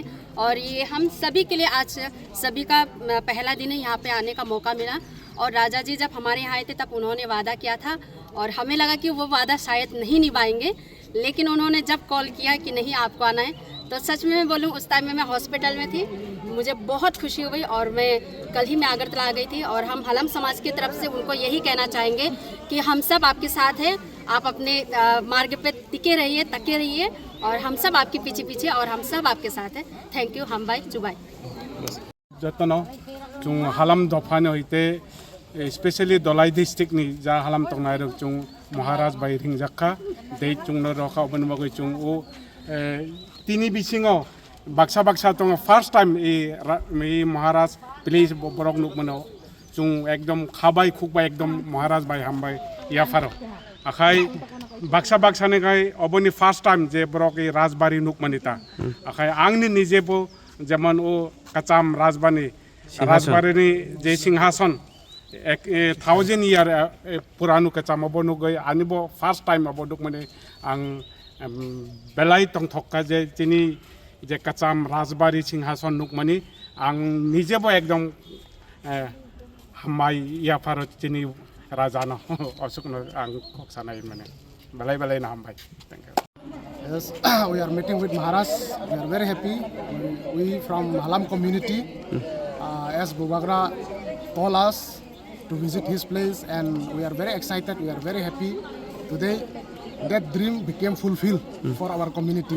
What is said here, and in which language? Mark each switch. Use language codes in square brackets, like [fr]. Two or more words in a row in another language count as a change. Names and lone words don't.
[hi] और ये हम सभी के लिए आज सभी का पहला दिन है यहाँ पे आने का मौका मिला और राजा जी जब हमारे यहाँ आए थे तब उन्होंने वादा किया था और हमें लगा कि वो वादा शायद नहीं निभाएंगे, लेकिन उन्होंने जब कॉल किया कि नहीं आपको आना है तो सच में मैं बोलूँ उस टाइम में मैं हॉस्पिटल में थी, मुझे बहुत खुशी हुई और मैं कल ही मैं अगरतला आ गई थी। और हम हलम समाज की तरफ से उनको यही कहना चाहेंगे कि हम सब आपके साथ हैं, आप अपने मार्ग पे टिके रहिए, तके रहिए और हम सब आपके पीछे पीछे और हम सब आपके साथ हैं। [en] thank you [trp] हम बाई जुबाई जतनो जों हालाम दफानो होते स्पेशली दलाई डिस्ट्रिक्ट नि जा हालाम तंगनाय रक जों महाराज बाय रिंजाखा दे जोंनो रखा बन मगै जों ओ तिनी बिसिङो बाक्सा बाक्सा तंग [en] first time [trp] ए महाराज प्लीज बरक नुक मनो जों एकदम खाबाय खुकबाय एकदम महाराज बाय हामबाय याफारो आखाय बाक्सा बाक्साने गाय अबनि [en] first time [trp] जे बरक ए राजबाड़ी नुक मनिता आखाय आंनि निजेबो जेमन ओ कचाम राजबाड़ी जे सिंहासन 1000 year पुरानो कचाम अबनु गय आनिबो [en] first time [trp] अबदुक माने आं बेलाय तंथक्का जे तिनी जे कचाम राजबाड़ी सिंहासन नुकमानी आं निजेबो एकदम हामाय याफार तिनी राजानो असुकनो आं खक्सानाय माने बेलाय ना हामबाय [en] thank you Yes, we are meeting with Maharaj. We are very happy. We from Halam community, as Bubagra told us to visit his place, and we are very excited. We are very happy. Today, that dream became fulfilled for our community.